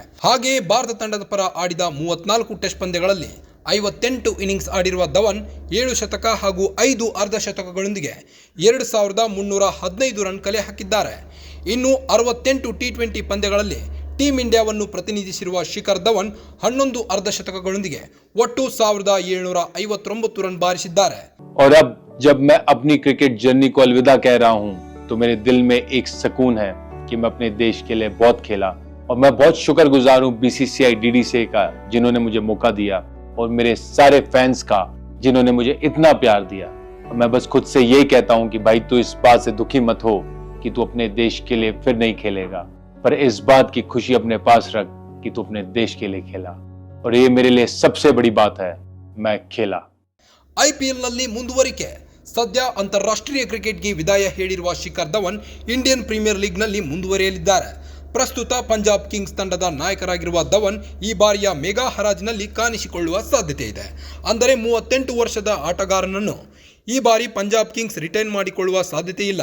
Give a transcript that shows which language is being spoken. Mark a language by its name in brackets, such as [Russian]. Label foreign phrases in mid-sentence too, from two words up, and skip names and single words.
[Kannada] ಹಾಗೆಯೇ ಭಾರತ ತಂಡದ ಪರ ಆಡಿದ 34 ಟೆಸ್ಟ್ ಪಂದ್ಯಗಳಲ್ಲಿ 58 ಇನ್ನಿಂಗ್ಸ್ ಆಡಿರುವ ಧವನ್ 7 ಶತಕ ಹಾಗೂ 5 ಅರ್ಧ ಶತಕಗಳೊಂದಿಗೆ 2315 ರನ್ ಕಲೆ ಹಾಕಿದ್ದಾರೆ. ಇನ್ನು 68 T20 ಪಂದ್ಯಗಳಲ್ಲಿ ಟೀಂ ಇಂಡಿಯಾವನ್ನು ಪ್ರತಿನಿಧಿಸಿರುವ ಶಿಖರ್ ಧವನ್ 11 ಅರ್ಧ ಶತಕಗಳೊಂದಿಗೆ ಒಟ್ಟು 1759 ರನ್ ಬಾರಿಸಿದ್ದಾರೆ. [Hindi] और अब जब मैं अपनी क्रिकेट जर्नी को अलविदा कह रहा हूँ, तो मेरे दिल में एक सुकून है कि मैं अपने देश के लिए बहुत खेला, और मैं बहुत शुक्रगुजार हूँ BCCI, DDCA का, जिन्होंने मुझे मौका दिया, और मेरे सारे फैंस का, जिन्होंने मुझे इतना प्यार दिया. और मैं बस खुद से यही कहता हूँ कि भाई, तू इस बात से दुखी मत हो कि तू अपने देश के लिए फिर नहीं खेलेगा, पर इस बात की खुशी अपने पास रख कि तू अपने देश के लिए खेला, और ये मेरे लिए सबसे बड़ी बात है, मैं खेला. [Kannada] IPLನಲ್ಲಿ ಮುಂದುವರಿಕೆ. ಸದ್ಯ ಅಂತಾರಾಷ್ಟ್ರೀಯ ಕ್ರಿಕೆಟ್ಗೆ ವಿದಾಯ ಹೇಳಿರುವ ಶಿಖರ್ ಧವನ್ ಇಂಡಿಯನ್ ಪ್ರೀಮಿಯರ್ ಲೀಗ್ನಲ್ಲಿ ಮುಂದುವರಿಯಲಿದ್ದಾರೆ. ಪ್ರಸ್ತುತ ಪಂಜಾಬ್ ಕಿಂಗ್ಸ್ ತಂಡದ ನಾಯಕರಾಗಿರುವ ಧವನ್ ಈ ಬಾರಿಯ ಮೆಗಾ ಹರಾಜಿನಲ್ಲಿ ಕಾಣಿಸಿಕೊಳ್ಳುವ ಸಾಧ್ಯತೆ ಇದೆ. ಅಂದರೆ 38 ವರ್ಷದ ಆಟಗಾರನನ್ನು ಈ ಬಾರಿ ಪಂಜಾಬ್ ಕಿಂಗ್ಸ್ ರಿಟೈನ್ ಮಾಡಿಕೊಳ್ಳುವ ಸಾಧ್ಯತೆ ಇಲ್ಲ.